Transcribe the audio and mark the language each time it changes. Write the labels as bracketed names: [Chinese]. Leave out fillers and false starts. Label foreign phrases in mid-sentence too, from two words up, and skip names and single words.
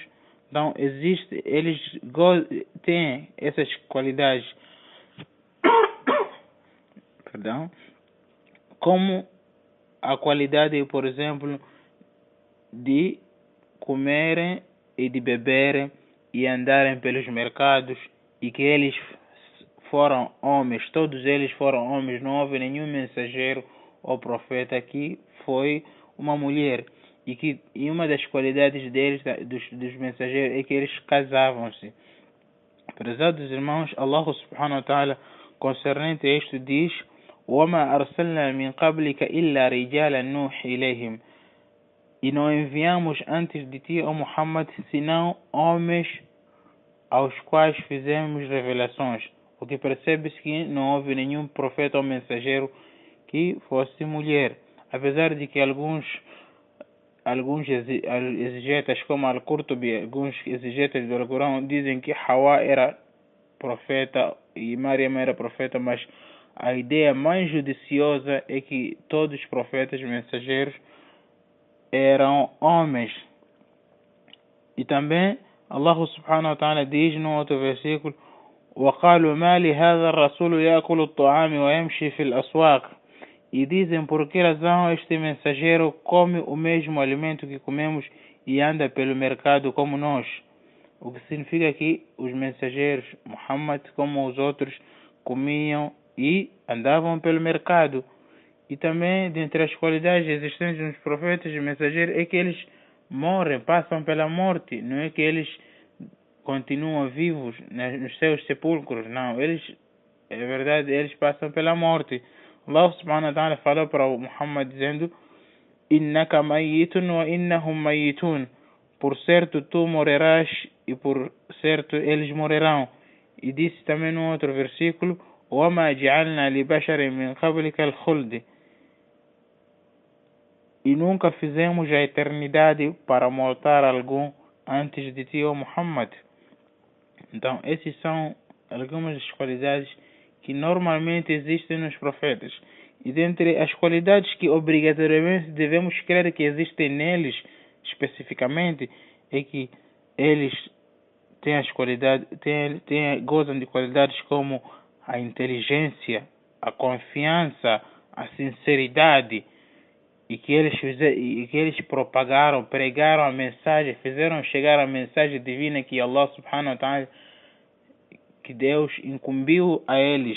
[Portuguese] Então eles têm essas qualidades como a qualidade, por exemplo, de comerem e de beberem e andarem pelos mercados, e que eles foram homens, todos eles foram homens, não houve nenhum mensageiro ou profeta que foi uma mulher. E uma das qualidades deles, dos mensageiros, é que eles casavam-se. Prezados irmãos, [Arabic] الله سبحانه وتعالى, [Portuguese] concernente a isto, diz: [Arabic] وَمَا أَرْسَلْنَا مِنْ قَبْلِكَ إِلَّا رِجَالًا نُوحِي إِلَيْهِمْ. [Portuguese] E não enviamos antes de ti, ó Muhammad, senão homens aos quais fizemos revelações. O que percebe-se que não houve nenhum profeta ou mensageiro que fosse mulher. Apesar de que alguns exegetas, como Al-Qurtubi, alguns exegetas do Alcorão, dizem que Hawa era profeta e Maryam era profeta, mas a ideia mais judiciosa é que todos os profetas mensageiros eram homens. E também [Arabic] الله سبحانه وتعالى [Portuguese] diz no outro versículo: [Arabic] وَقَالُوا مَا لِهَذَا الرَّسُولُ يَأْكُلُ الطَّعَامِ وَيَمْشِي فِي الْأَسْوَاقِ. [Portuguese] E dizem, por que razão este mensageiro come o mesmo alimento que comemos e anda pelo mercado como nós? O que significa que os mensageiros, Muhammad como os outros, comiam e andavam pelo mercado. E também, dentre as qualidades existentes nos profetas e mensageiros, é que eles morrem, passam pela morte. Não é que eles continuam vivos nos seus sepulcros. Não, é verdade, eles passam pela morte. [Arabic] الله سبحانه وتعالى [Portuguese] falou para o Muhammad dizendo: [Arabic] إِنَّكَ مَيِّتٌ وَإِنَّهُمْ مَيِّتُونَ. [Portuguese] Por certo tu morrerás e por certo eles morrerão. E disse também no outro versículo: [Arabic] وَمَا جَعَلْنَا لِبَشَرٍ مِنْ قَبْلِكَ الْخُلْدِ. [Portuguese] E nunca fizemos a eternidade para mortar algum antes de ti, ó Muhammad. Então, essas são algumas das qualidades que normalmente existem nos profetas. E dentre as qualidades que obrigatoriamente devemos crer que existem neles, especificamente, é que eles têm as qualidades, gozam de qualidades como a inteligência, a confiança, a sinceridade, e que eles propagaram, pregaram a mensagem, fizeram chegar a mensagem divina que [Arabic] الله سبحانه وتعالى, [Portuguese] que Deus incumbiu a eles.